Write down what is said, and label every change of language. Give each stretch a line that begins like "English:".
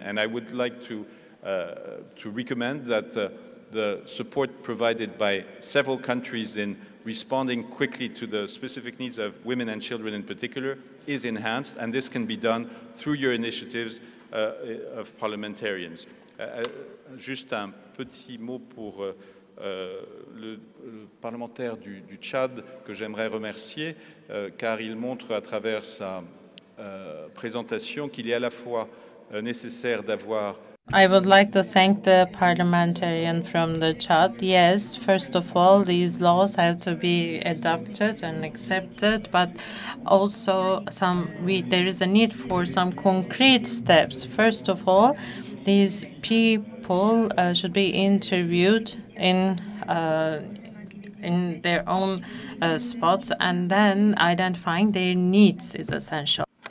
English: And I would like to recommend that the support provided by several countries in responding quickly to the specific needs of women and children in particular is enhanced, and this can be done through your initiatives of parliamentarians.
French: Juste un petit mot pour le parlementaire du Tchad que j'aimerais remercier car il montre à travers sa présentation qu'il est à la fois nécessaire d'avoir
English: I would like to thank the parliamentarian from the Chad. Yes, first of all, these laws have to be adopted and accepted, but also there is a need for some concrete steps. First of all, these people should be interviewed in their own spots, and then identifying their needs is essential.